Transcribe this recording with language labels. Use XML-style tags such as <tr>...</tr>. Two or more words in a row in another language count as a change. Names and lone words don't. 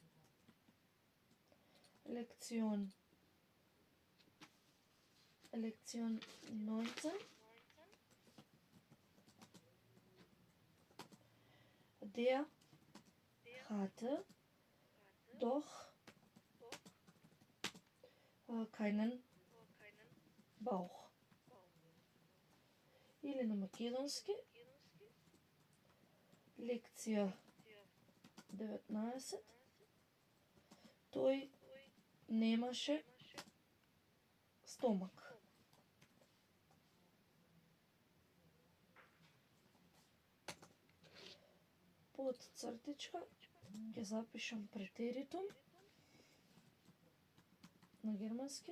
<de>Лекцион 19. Der hatte doch keinen Bauch.</de> <mk>Или на македонски. Лекција 19. Тој немаше стомак. Под цртичка ќе запишам претеритум на германски.</mk>